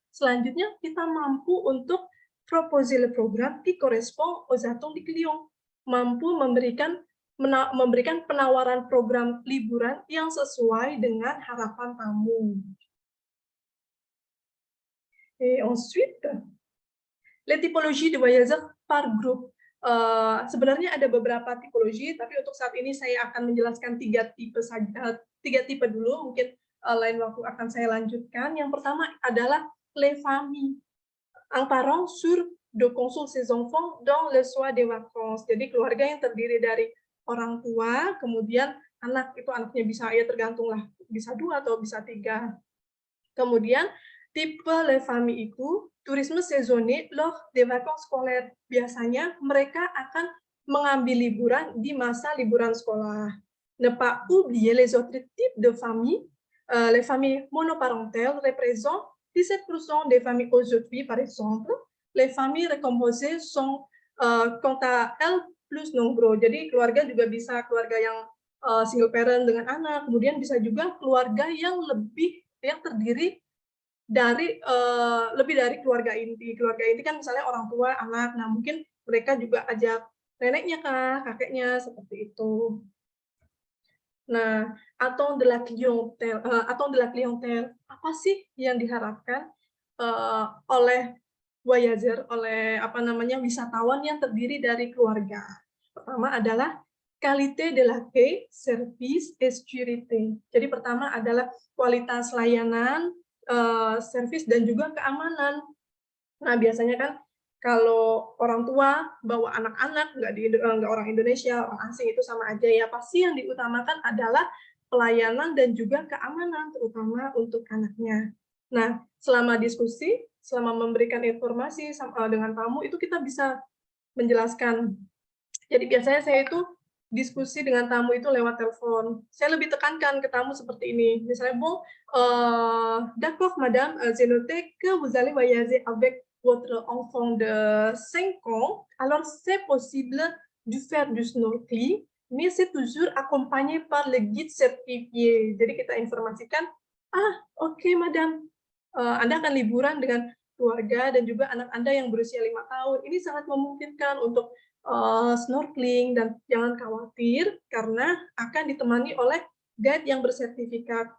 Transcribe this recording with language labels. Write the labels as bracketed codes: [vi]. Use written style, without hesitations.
[id] Selanjutnya, kita mampu untuk [fr] proposer le programme qui correspond aux attentes du client, [id] mampu memberikan penawaran program liburan yang sesuai dengan harapan tamu. [fr] Et ensuite, les typologies de voyageurs par groupe. [id] Sebenarnya ada beberapa tipologi, tapi untuk saat ini saya akan menjelaskan 3 tipe dulu, mungkin lain waktu akan saya lanjutkan. Yang pertama adalah [fr] les familles. Un parent sûr de consulter ses enfants dans le soir des vacances. [id] Jadi keluarga yang terdiri dari orang tua, kemudian anak, itu anaknya bisa, ya tergantunglah, bisa 2 atau bisa 3. Kemudian tipe [fr] les familles itu tourisme saisonnier lors des vacances scolaires. [id] Biasanya mereka akan mengambil liburan di masa liburan sekolah. [fr] Ne pas oublier les autres types de familles. Les familles monoparentales représentent 17% des familles aujourd'hui, par exemple. Les familles recomposées sont quant à elles plus nombreux. [id] Jadi keluarga juga bisa keluarga yang single parent dengan anak, kemudian bisa juga keluarga yang terdiri dari lebih dari keluarga inti. Keluarga inti kan misalnya orang tua, anak. Nah, mungkin mereka juga ajak neneknya kah, kakeknya, seperti itu. Nah, [fr] attente de la clientèle, [id] apa sih yang diharapkan oleh voyageur, oleh wisatawan yang terdiri dari keluarga? Pertama adalah [fr] qualité de l'accueil, service, et sécurité. [id] Jadi pertama adalah kualitas layanan, servis, dan juga keamanan. Nah, biasanya kan kalau orang tua bawa anak-anak, nggak orang Indonesia, orang asing, itu sama aja ya. Pasti yang diutamakan adalah pelayanan dan juga keamanan, terutama untuk anaknya. Nah, selama diskusi, selama memberikan informasi dengan tamu, itu kita bisa menjelaskan. Jadi biasanya saya itu diskusi dengan tamu itu lewat telepon. Saya lebih tekankan ke tamu seperti ini. Misalnya, [fr] bon, d'accord madame, j'ai noté que vous allez voyager avec votre enfant de 5 ans, alors c'est possible de faire du snorkeling, mais c'est toujours accompagné par le guide certifié. [id] Jadi kita informasikan, oke, madame, Anda akan liburan dengan keluarga dan juga anak Anda yang berusia 5 tahun. Ini sangat memungkinkan untuk snorkeling, dan jangan khawatir karena akan ditemani oleh guide yang bersertifikat.